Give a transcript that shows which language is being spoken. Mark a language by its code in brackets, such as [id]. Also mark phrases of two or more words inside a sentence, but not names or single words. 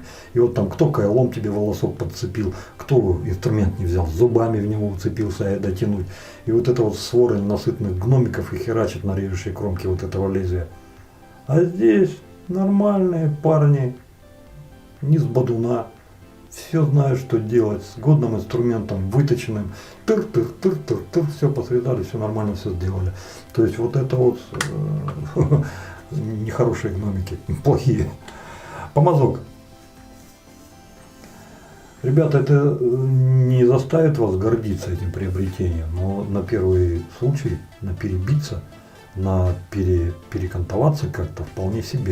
[ru] И вот там кто кайлом тебе волосок подцепил, кто инструмент не взял, зубами в него уцепился и дотянуть. И вот это вот свора ненасытных гномиков и херачит на режущей кромке вот этого лезвия. А здесь нормальные парни, не с бодуна. Все знают, что делать, с годным инструментом, выточенным, тыр-тыр-тыр-тыр-тыр, все посредали, все нормально, все сделали. То есть вот это вот нехорошие гномики, плохие. Помазок. Ребята, это не заставит вас гордиться этим приобретением, но на первый случай, на перебиться, на перекантоваться как-то вполне себе.